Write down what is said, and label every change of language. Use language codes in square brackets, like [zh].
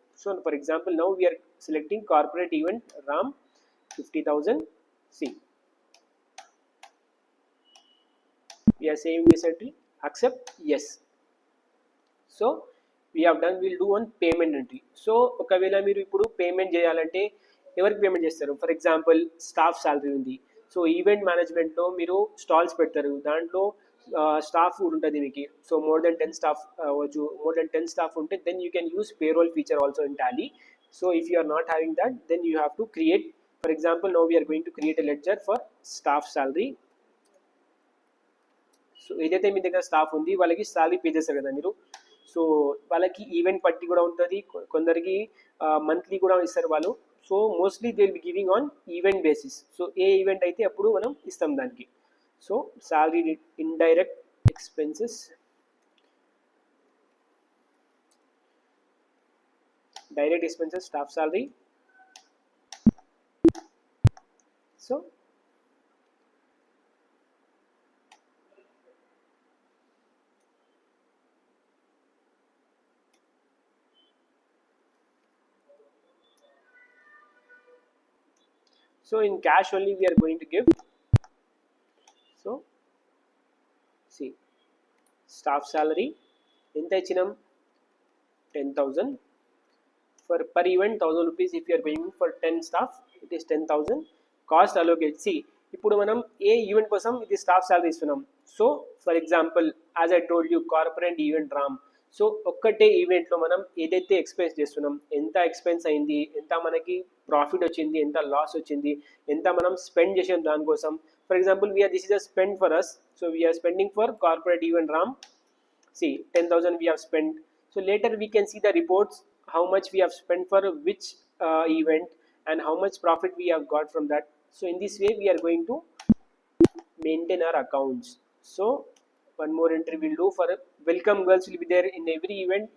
[en] So for example, now we are selecting corporate event RAM 50,000. See, we are saving this entry, accept, yes. So we have done, we'll do one payment entry. [te] So ఒకవేళ మీరు ఇప్పుడు payment చేయాలంటే ఎవరికి payment చేస్తారు, for example staff salary ఉంది. So event మేనేజ్మెంట్లో మీరు stalls పెడతారు, దాంట్లో స్టాఫ్ కూడా ఉంటుంది మీకు. [en] So more than 10 staff అవ్వచ్చు, more than 10 staff ఉంటే then you can use payroll feature also in Tally. So if you are not having that, then you have to create, for example now we're going to create a ledger for staff salary. [te] So ఏదైతే మీ దగ్గర staff ఉంది వాళ్ళకి salary pay చేస్తారు కదా మీరు. So వాళ్ళకి event పట్టి కూడా ఉంటుంది, కొందరికి మంత్లీ కూడా ఇస్తారు వాళ్ళు. [en] So mostly they will be giving on event basis. So [te] ఏ event అయితే అప్పుడు మనం ఇస్తాం దానికి. [en] So salary, indirect expenses, direct expenses, staff salary. So so in cash only we are going to give. So see, staff salary [te] ఎంత ఇచ్చినాం, [en] 10,000 for per event, 1,000 rupees. if you are going for 10 staff, it is 10,000. cost allocate, see [te] ఇప్పుడు మనం ఏ event కోసం ఇది staff salary ఇస్తున్నాం. [en] So for example as I told you corporate event Ram. [te] So ఒక్కటే ఈవెంట్లో మనం ఏదైతే ఎక్స్పెన్స్ చేస్తున్నాం, ఎంత ఎక్స్పెన్స్ అయింది, ఎంత మనకి ప్రాఫిట్ వచ్చింది, ఎంత లాస్ వచ్చింది, ఎంత మనం స్పెండ్ చేసాం దానికోసం. [en] For example this is a spend for us. So we are spending for corporate event Ram. See 10,000 we have spent. So later we can see the reports, how much we have spent for which event and how much profit we have got from that. So in this way we are going to maintain our accounts. So one more entry we'll do for welcome girls will be there in every event.